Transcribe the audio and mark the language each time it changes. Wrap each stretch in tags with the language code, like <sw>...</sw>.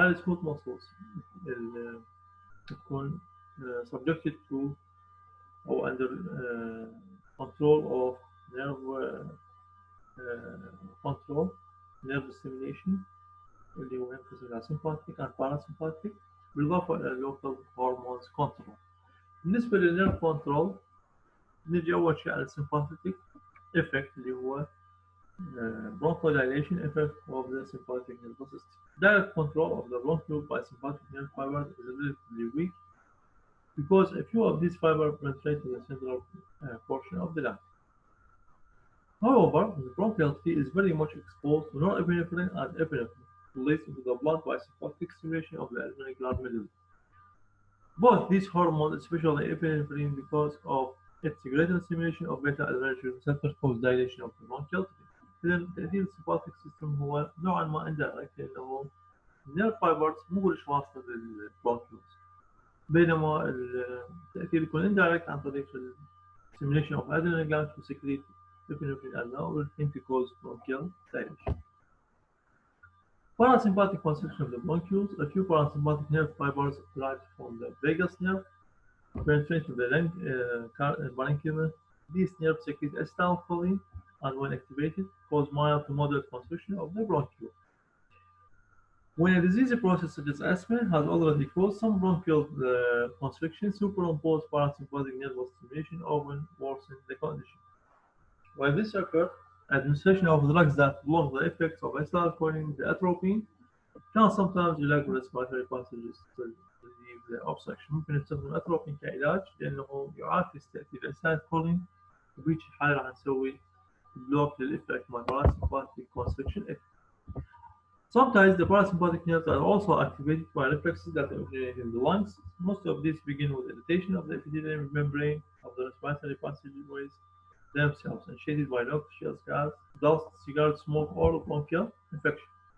<ar>هاي smooth muscles تكون</ar> <en>subjected to</en> <ar>أو</ar> <en>under control of nerve control, nerve stimulation</en> <ar>اللي هو ينقسم إلى</ar> <en>sympathetic and parasympathetic</en> <ar>بالإضافة إلى</ar> <en>local hormones control.</en> <ar>بالنسبة للنيرف كنترول نجي أول شيء على السمباثيك effect اللي هو</ar> <en>bronchodilation effect of the sympathetic nervous system. Direct control of the bronchiole by sympathetic nerve fibers is relatively weak because a few of these fibers penetrate to the central portion of the lung. However, the bronchial tree is very much exposed to norepinephrine and epinephrine released into the blood by sympathetic stimulation of the alveolar gland medulla. Both these hormones, especially epinephrine, because of its greater stimulation of beta adrenergic receptors cause dilation of the bronchial tube.</en> <ar>إذا تأثير السمباثيك سيستم هو نوعا ما indirect لأنه النيرف فايبرز مو كلش واصلة للبرونكيولز، بينما التأثير يكون indirect عن طريق</ar> <en>stimulation of adrenal glands to secrete epinephrine and now will tend to cause bronchial dilation. Parasympathetic constriction of the bronchioles. A few parasympathetic nerve fibers derived from the vagus nerve penetrate the parenchyma. These nerves secrete acetylcholine and when activated cause mild to moderate constriction of the bronchiole. When a disease process such as asthma has already caused some bronchial constriction, superimposed parasympathetic nervous stimulation often worsens the condition. When this occurs, administration of drugs that block the effects of acetylcholine, the atropine, can sometimes</en> <ar>يلاقوا</ar> <en>respiratory passages to relieve the obstruction.</en> <ar>ممكن نستخدم atropine كعلاج لأنه يعاكس تأثير acetylcholine، وبهيج حالة راح نسوي block للإفكت مع</ar> <en>parasympathetic constriction effect. Sometimes the parasympathetic nerves are also activated by reflexes that originate in the lungs. Most of these begin with irritation of the epithelial membrane of the respiratory passageways themselves, initiated by noxious gas, dust, cigarette smoke, or bronchial infection.</en>